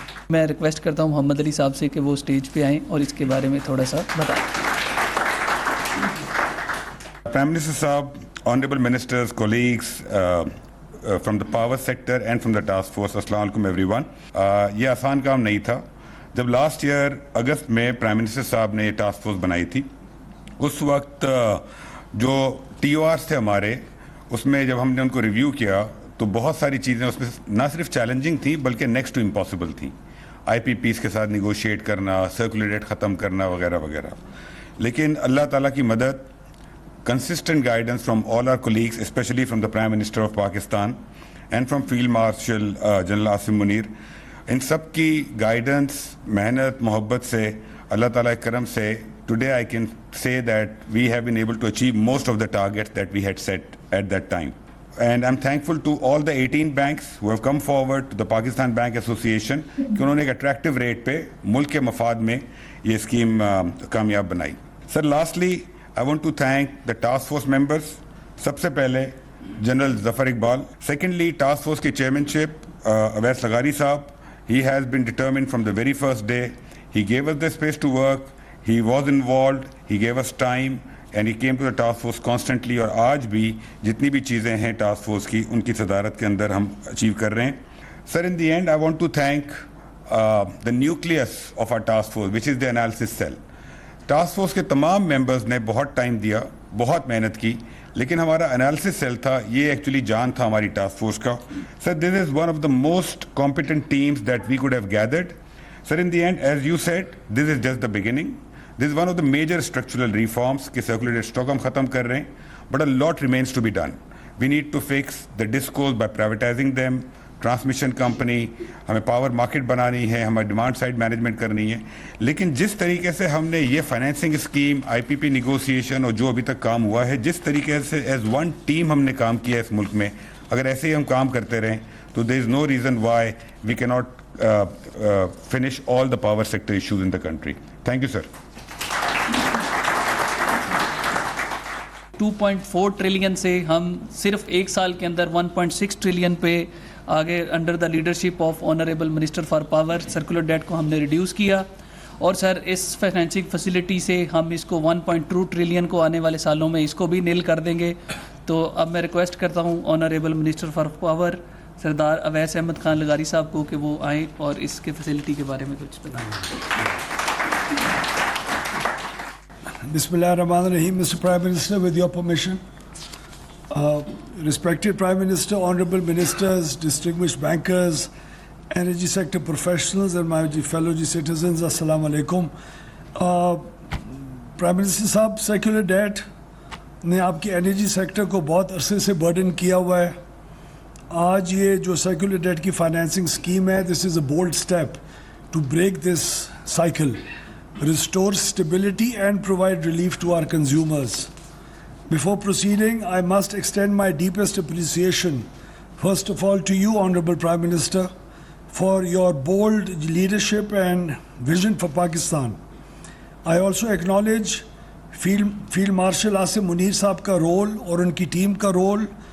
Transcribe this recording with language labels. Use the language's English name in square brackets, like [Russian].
[Urdu] میں ریکویسٹ کرتا ہوں محمد علی صاحب سے کہ وہ اسٹیج پہ آئیں اور اس کے بارے میں تھوڑا سا بتائیں. [English] Prime Minister صاحب, honorable ministers, colleagues from the power sector and from the task force, السلام علیکم everyone. [Urdu] یہ آسان کام نہیں تھا. جب لاسٹ ایئر اگست میں پرائم منسٹر صاحب نے یہ ٹاسک فورس بنائی تھی, اس وقت جو ٹی او آرس تھے ہمارے, اس میں جب ہم نے ان کو ریویو کیا تو بہت ساری چیزیں اس میں نہ صرف چیلنجنگ تھیں بلکہ [English] next to impossible [Urdu] تھیں. آئی پی پیز کے ساتھ نیگوشیٹ کرنا, سرکولر ڈیٹ ختم کرنا وغیرہ وغیرہ. لیکن اللہ تعالیٰ کی مدد, [English] consistent guidance from all our colleagues, specially from the prime minister of Pakistan and from field marshal general Asim Munir, [Urdu] ان سب کی گائیڈنس, محنت, محبت سے, اللہ تعالیٰ کے کرم سے, [English] today I can say that we have been able to achieve most of the targets that we had set at that time. And I'm thankful to all the 18 banks who have come forward to the Pakistan Bank Association [Urdu] کہ انہوں نے ایک attractive rate پہ ملک کے مفاد میں یہ scheme کامیاب بنائی. [English] Sir, lastly, I want to thank the task force members. [Urdu] سب سے پہلے جنرل ظفر اقبال. [English] Secondly, [Urdu] task force کی chairmanship اویس لغاری صاحب. [English] He has been determined from the very first day. He gave us the space to work. He was involved, he gave us time and he came to the task force constantly. [Urdu] اور آج بھی جتنی بھی چیزیں ہیں task force کی, ان کی صدارت کے اندر ہم اچیو کر رہے ہیں. [English] Sir, in the end I want to thank the nucleus of our task force, which is the analysis cell. [Urdu] Task force کے تمام ممبرز نے بہت ٹائم دیا, بہت محنت کی, لیکن ہمارا انالیسس سیل تھا, یہ ایکچولی جان تھا ہماری ٹاسک فورس کا. [English] Sir, this is one of the most competent teams that we could have gathered. Sir, in the end, as you said, this is just the beginning. This is one of the major structural reforms [Urdu] کہ circulated stock ہم ختم کر رہے ہیں, [English] but a lot remains to be done. We need to fix the discos by privatizing them. [Urdu] Transmission company, ہمیں power market بنانی ہے, ہمیں ڈیمانڈ سائڈ مینجمنٹ کرنی ہے. لیکن جس طریقے سے ہم نے یہ فائنینسنگ اسکیم, آئی پی پی نیگوسیشن اور جو ابھی تک کام ہوا ہے, جس طریقے سے [English] as one team [Urdu] ہم نے کام کیا ہے اس ملک میں, اگر ایسے ہی ہم کام کرتے رہیں تو [English] There is no reason why we can not finish all the power sector issues in the country. Thank you sir. [Urdu] 2.4 trillion سے ہم صرف ایک سال کے اندر 1.6 ٹریلین پہ آگے under the leadership of honourable minister for power circular debt کو ہم نے ریڈیوس کیا. اور سر اس فائنینسنگ فیسلٹی سے ہم اس کو 1.2 ٹریلین کو آنے والے سالوں میں اس کو بھی نیل کر دیں گے. تو اب میں ریکویسٹ کرتا ہوں honourable minister for power Sardar Awais Ahmad Khan لغاری صاحب کو کہ وہ آئیں اور اس کے فیسلٹی کے بارے میں کچھ بتائیں. [Arabic] Bismillah ar-Rahman ar-Rahim. Mr. [English] Prime Minister, with your permission, respected Prime Minister, honorable ministers, distinguished bankers, energy sector professionals and my fellow citizens, assalamu alaikum. [Urdu] Prime Minister صاحب, سیکولر ڈیٹ نے آپ کی انرجی سیکٹر کو بہت عرصے سے burden کیا ہوا ہے. آج یہ جو سیکولر ڈیٹ کی فائنینسنگ اسکیم ہے, [English] This is a bold step to break this cycle, restore stability and provide relief to our consumers. Before proceeding, I must extend my deepest appreciation, first of all, to you, Honorable Prime Minister, for your bold leadership and vision for Pakistan. I also acknowledge Field Marshal Asim Munir Saab ka role [Urdu] اور ان کی team کا role,